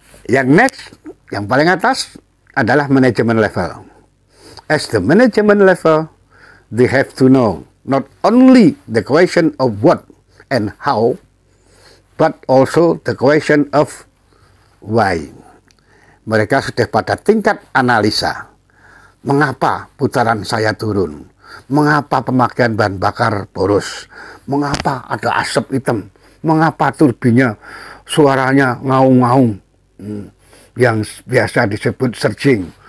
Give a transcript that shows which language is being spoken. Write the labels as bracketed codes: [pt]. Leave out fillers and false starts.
[id] Yang next, yang paling atas adalah manajemen level. [en] As the management level, they have to know not only the question of what and how, but also the question of why. [id] Mereka sudah pada tingkat analisa. Mengapa putaran saya turun? Mengapa pemakaian bahan bakar boros? Mengapa ada asap hitam? Mengapa turbinnya suaranya ngaung-ngaung? Yang biasa disebut surging.